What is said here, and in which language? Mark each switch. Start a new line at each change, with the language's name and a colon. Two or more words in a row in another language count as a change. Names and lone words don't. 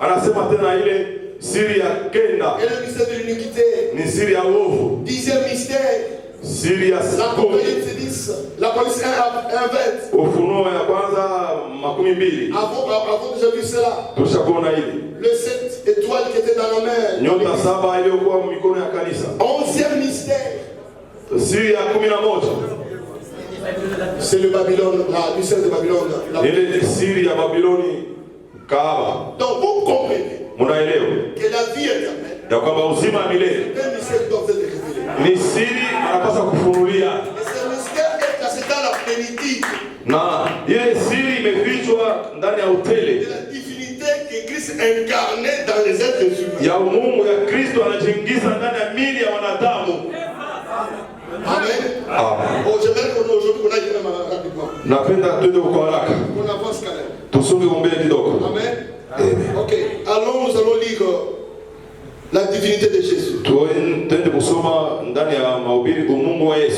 Swahili: Tunasema tena ile siri ya kenda
French: Et le mystère de l'iniquité.
Swahili: ni siri ya uovu.
French: 10e mystère.
Swahili: Siri ya
French: l'Apocalypse 10. L'Apocalypse 1 20.
Swahili: Ufunuo ya kwanza 12.
French: Avant déjà vu cela.
Swahili: Tushakuona hili.
French: Le 7 étoiles qui étaient dans la mer.
Swahili: Nyota 7 iliyokuwa mikono ya kanisa.
French: 11e mystère.
Swahili: Siri ya 11.
French: C'est le Babylone, la mystère de Babylone.
Swahili: Ile siri ya Babiloni kahaba.
French: Donc vous comprenez
Swahili: Munaelewa
French: que la vie éternelle,
Swahili: ya kwamba uzima wa milele
French: un mystère doit être révélé.
Swahili: ni siri anapaswa kufunulia,
French: Et ce mystère est caché dans la plénitude
Swahili: na ile siri imefichwa ndani ya utele
French: de la divinité que Christ incarnait dans les êtres humains.
Swahili: ya umungu ya Kristo anajiingiza ndani ya mili ya wanadamu. Amen. Amen.
French: Oh, j'aimerais qu'aujourd'hui on aille même rapidement.
Swahili: Napenda twende kwa haraka,
French: On avance quand même.
Swahili: tusonge mbele kidogo. Amen. Amen.
French: Ok, allons, nous allons lire la divinité de Jésus.
Swahili: Twende kusoma ndani ya mahubiri umungu wa Yesu.